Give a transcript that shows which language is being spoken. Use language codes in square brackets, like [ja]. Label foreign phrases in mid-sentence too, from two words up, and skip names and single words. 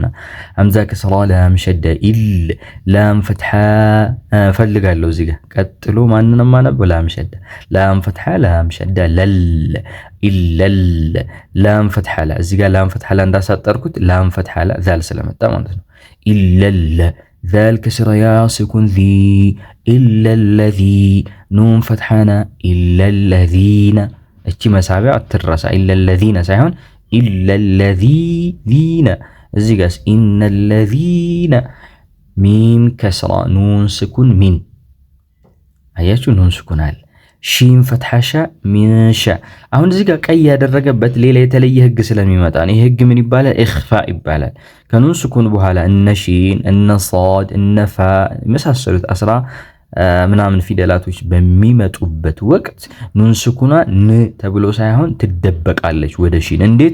[am] ሐምዛ ከስራ [ar] لام شدة إل لام فتحة [am] ፈልጋለሁ። እዚህ ጋር ቀጥሎ ማንንም ማነበው [ar] لام شدة لام فتحة لام شدة لل إلل لام فتحة لا [am] እዚህ ጋር [ar] لام فتحة لا [am] እንዳሳጠርኩት [ar] لام فتحة لا ذال [am] ስለመጣ ማለት ነው። ኢለል [ar] ذال كسر يا سكون ذي إلا الذي نون فتحنا إلا الذين [am] እቺ መሳቢያ አትረሳ። [ar] إلا الذين [am] ሳይሆን [ar] إلا الذين [am] እዚህ ጋርስ [ar] إن الذين ميم كسرة نون سكون من [am] አያችሁ [ar] نون سكون [am] አለ [ar] شين فتحة شا منشا። [am] አሁን እዚህ ጋር ቀይ ያደረገበት ሌላ የተለየ ህግ ስለሚመጣ ነው። ይህ ህግ ምን ይባላል? ኢኽፋ ይባላል። ከኑን ስኩን በኋላ እነ ሺን እነ ሷድ እነ ፋ የመሳሰሉት አስራ ምናምን ፊደላቶች በሚመጡበት ወቅት [ar] نون ساكنة [am] ን ተብሎ ሳይሆን ትደበቃለች ወደ ሺን። እንዴት?